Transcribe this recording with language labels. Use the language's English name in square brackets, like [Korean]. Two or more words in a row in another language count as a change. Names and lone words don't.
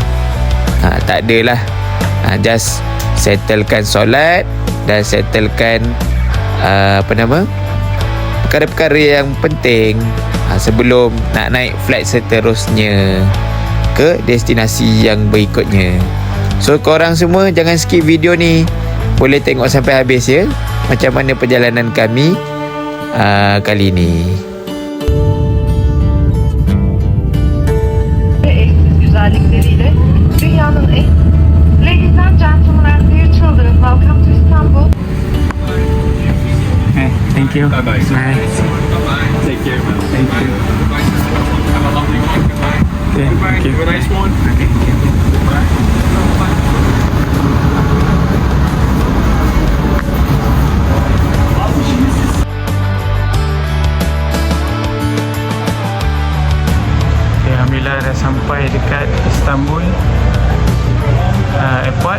[Malay] Tak adalah, just settlekan solat dan settlekan perkara-perkara yang penting sebelum nak naik flight seterusnya ke destinasi yang berikutnya. So korang semua jangan skip video ni, boleh tengok sampai habis ya, macam mana perjalanan kami kali ni. [Turkish] Eşsiz güzellikleriyle dünyanın en... [English] Ladies and gentlemen and dear children, welcome to Istanbul. Thank you. Bye bye. Bye. Take care, man. Thank you. Have a lovely week. Goodbye. Okay, thank you. Have a nice one. Okay, thank you. [Malay] Okay, alhamdulillah dah sampai dekat Istanbul airport.